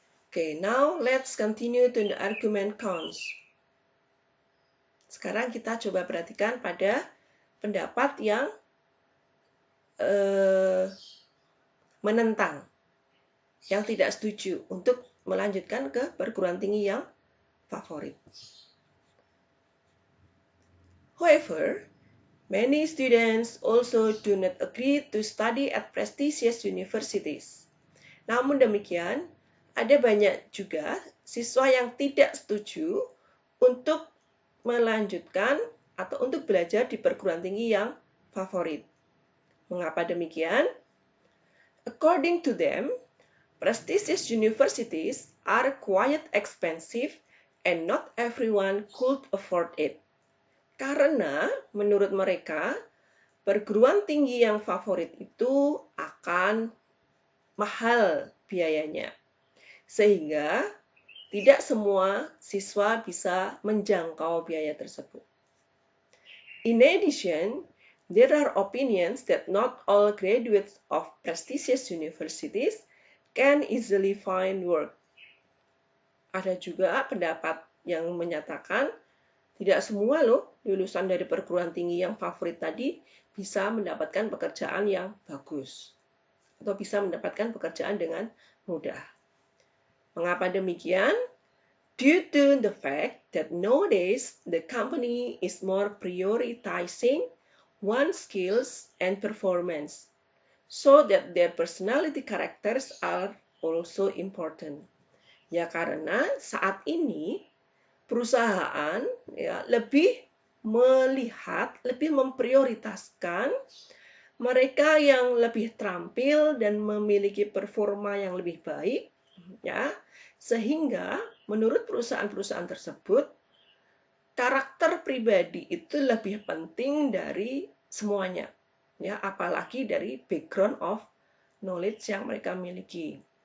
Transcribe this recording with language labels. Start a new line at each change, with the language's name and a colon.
English: Okay, now let's continue to the argument cons.
Indonesian: Sekarang kita coba perhatikan pada pendapat yang menentang, yang tidak setuju untuk melanjutkan ke perguruan tinggi yang favorit.
English: However, many students also do not agree to study at prestigious universities.
Indonesian: Namun demikian, ada banyak juga siswa yang tidak setuju untuk melanjutkan atau untuk belajar di perguruan tinggi yang favorit. Mengapa demikian?
English: According to them, prestigious universities are quite expensive and not everyone could afford it.
Indonesian: Karena menurut mereka, perguruan tinggi yang favorit itu akan mahal biayanya. Sehingga tidak semua siswa bisa menjangkau biaya tersebut.
English: In addition, there are opinions that not all graduates of prestigious universities can easily find work.
Indonesian: Ada juga pendapat yang menyatakan tidak semua lulusan dari perguruan tinggi yang favorit tadi bisa mendapatkan pekerjaan yang bagus atau bisa mendapatkan pekerjaan dengan mudah. Mengapa demikian?
English: Due to the fact that nowadays the company is more prioritizing one's skills and performance, so that their personality characters are also important.
Indonesian: Ya karena saat ini perusahaan ya lebih melihat, lebih memprioritaskan mereka yang lebih terampil dan memiliki performa yang lebih baik, ya, sehingga menurut perusahaan-perusahaan tersebut karakter pribadi itu lebih penting dari semuanya, ya, apalagi dari
English: background of knowledge
Indonesian: yang mereka miliki.